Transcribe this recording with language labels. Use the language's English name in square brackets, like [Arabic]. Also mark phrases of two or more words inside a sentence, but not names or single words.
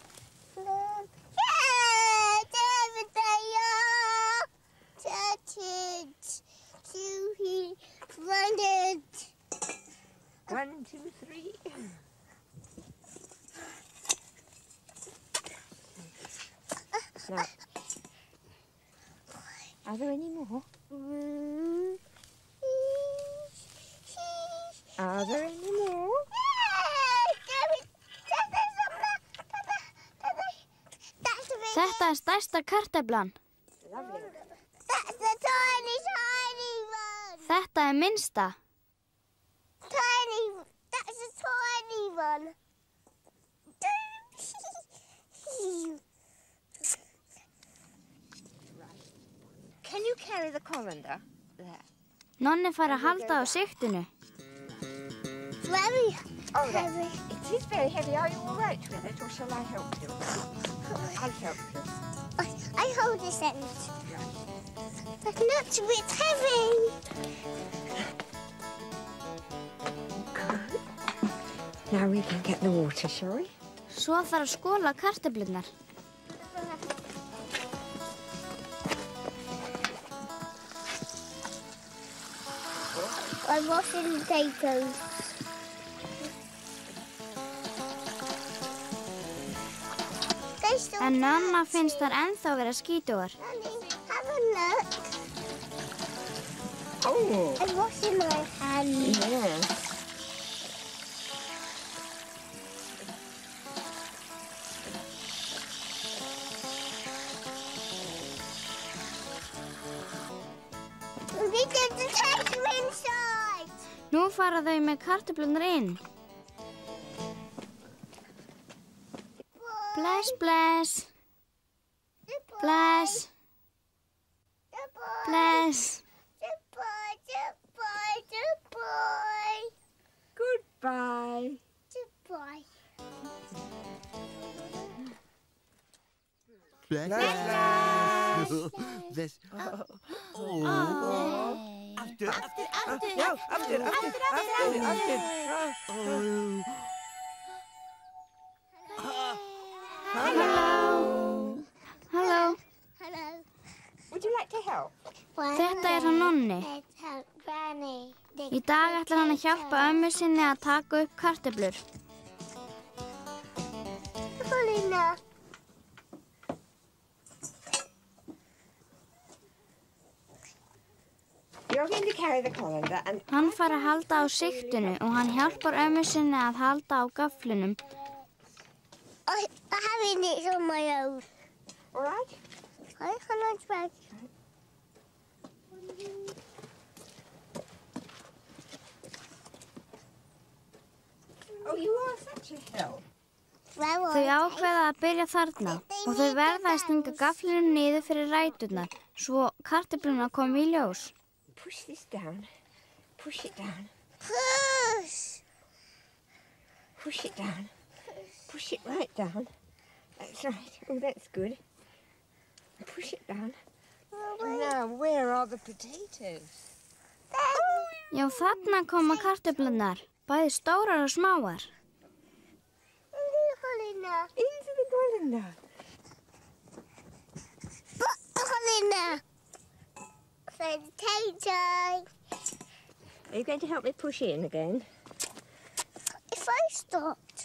[English] One, two, three. Now, are there any more? Are there any more? [Icelandic] Þetta stærsta kartöflan. [English] That's the tiny one. [Icelandic] Þetta minnsta. [English] That's a tiny one. Can you carry the colander? There. [Icelandic] Nonni fær að halda á sigtinu. [English] Very Oh, heavy. it is very heavy. Are you all right with it, or shall I help you? I'll help you. I hold this end. But not a bit heavy. Good. Now we can get the water, shall we? [Icelandic] Svo þarf að skóla kartöflurnar. [English] I'm washing potatoes. [Icelandic] En Nonna finnst þær ennþá vera skítugar. [English] Have a look. Oh. I'm washing my hands. Yeah. We get the potato inside. [Icelandic] Nú fara þau með kartöflurnar inn. Bless, bless. Bless. Bless. [English] Goodbye. Goodbye. This. After. Hello. Hello. Hello. Would you like to help? [Icelandic] Þetta hann Nonni. [English] Let's help Granny. [Icelandic] Í dag ætlar hann að hjálpa ömmu sinni að taka upp kartöflur. Paulina. [English] You're going to carry the colander and [Icelandic] Hann fær að halda á sigtinu og hann hjálpar ömmu sinni að halda á gaflinum. [English] I have it on my own. all right? I cannot try. Oh, you are such a help. [Icelandic] Þau ákveða að byrja þarna og þau verða að stinga gaflinum niður fyrir ræturnar svo kartöflurnar komi í ljós. [English] Push this down. Push it down. Push. Push it down. Push it right down. That's right. Oh, that's good. Push it down. Now, where are the potatoes? [Icelandic] Já, þarna koma kartöflurnar, bæði stórar og smáar. [English] Into the colander. Colander. Potato. Are you going to help me push in again? If I stopped,